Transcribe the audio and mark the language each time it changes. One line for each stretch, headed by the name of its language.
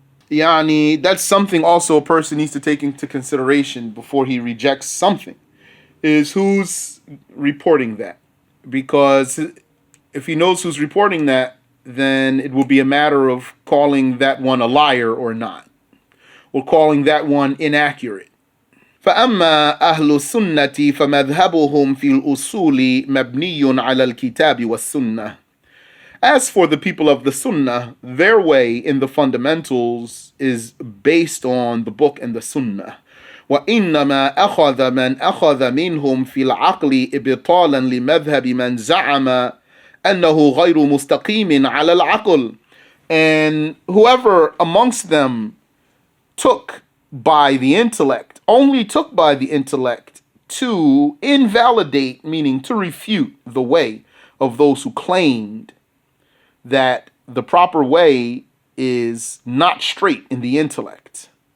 English: Yani, that's something also a person needs to take into consideration before he rejects something, is who's reporting that. Because if he knows who's reporting that, then it will be a matter of calling that one a liar or not, or calling that one inaccurate.
Arabic: فأما أهل السنة فمذهبهم في الأصول مبني على الكتاب والسنة.
English: As for the people of the Sunnah, their way in the fundamentals is based on the book and the Sunnah.
Arabic: وإنما أخذ من أخذ منهم في العقل إبطالا لمذهب من زعم أنه غير مستقيم على العقل.
English: And whoever amongst them took by the intellect, only took by the intellect to invalidate, meaning to refute the way of those who claimed that the proper way is not straight in the intellect.